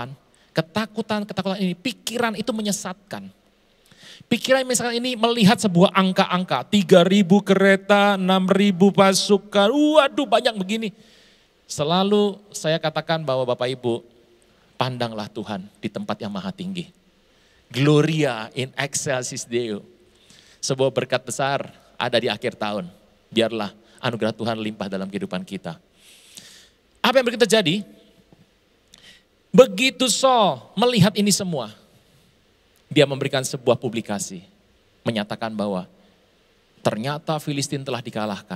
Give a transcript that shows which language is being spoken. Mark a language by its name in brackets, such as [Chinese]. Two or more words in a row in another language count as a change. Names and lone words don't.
[Indonesian] Ketakutan ini, pikiran itu menyesatkan. Pikiran misalkan ini melihat sebuah angka-angka, 3.000 kereta, 6.000 pasukan, waduh banyak begini. Selalu saya katakan bahwa Bapak Ibu, pandanglah Tuhan di tempat yang maha tinggi. [Latin] Gloria in excelsis Deo. [Indonesian] Sebuah berkat besar ada di akhir tahun. Biarlah anugerah Tuhan limpah dalam kehidupan kita. Apa yang terjadi? Begitu Saul melihat ini semua, dia memberikan sebuah publikasi, menyatakan bahwa ternyata Filistin telah dikalahkan.